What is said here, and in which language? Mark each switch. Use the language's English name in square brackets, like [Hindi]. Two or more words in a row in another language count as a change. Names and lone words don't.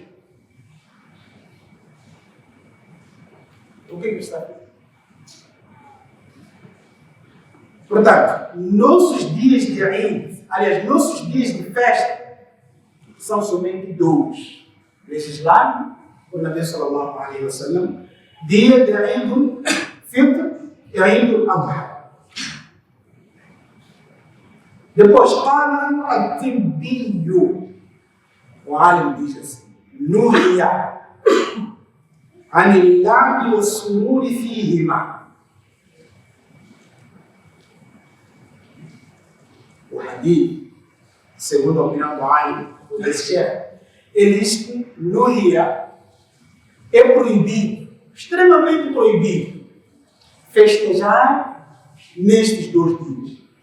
[Portuguese] O que está fazendo? Portanto, nossos dias de Eid, aliás, nossos dias de festa, são somente dois. Legislado por Nabi [Arabic] صلى الله عليه وسلم, [Portuguese] dia de Eid al-Fitr e Eid al-Adha. Depois, [Arabic] قال الطبي, [Portuguese] o alim diz assim, [Arabic] نهي عن اللعب والسرور فيهما. [Portuguese] O hadith, segundo a opinião do alim, desse chefe, ele diz que nuhia é proibido, extremamente proibido, festejar nestes 2 dias.